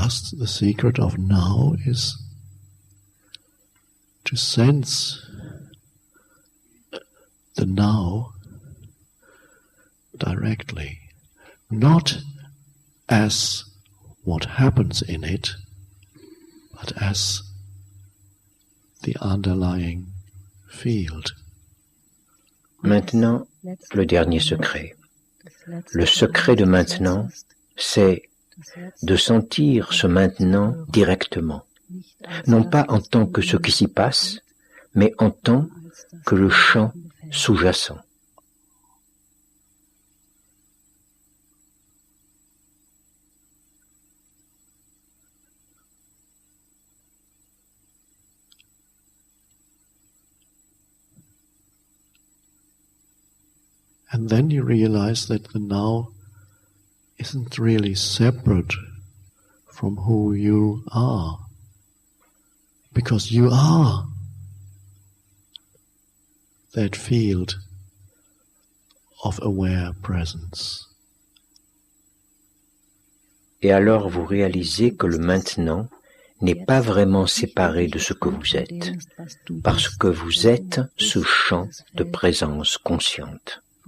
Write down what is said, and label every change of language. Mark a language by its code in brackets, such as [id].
[en] The secret of now is to sense the now directly, not as what happens in it, but as the underlying field. [fr] Maintenant, le dernier secret. Le secret de maintenant, c'est de sentir ce maintenant directement, non pas en tant que ce qui s'y passe, mais en tant que le champ sous-jacent. [en] And then you realize that the now isn't really separate from who you are, because you are that field of aware presence. [fr] Et alors vous réalisez que le maintenant n'est pas vraiment séparé de ce que vous êtes, parce que vous êtes ce champ de présence consciente.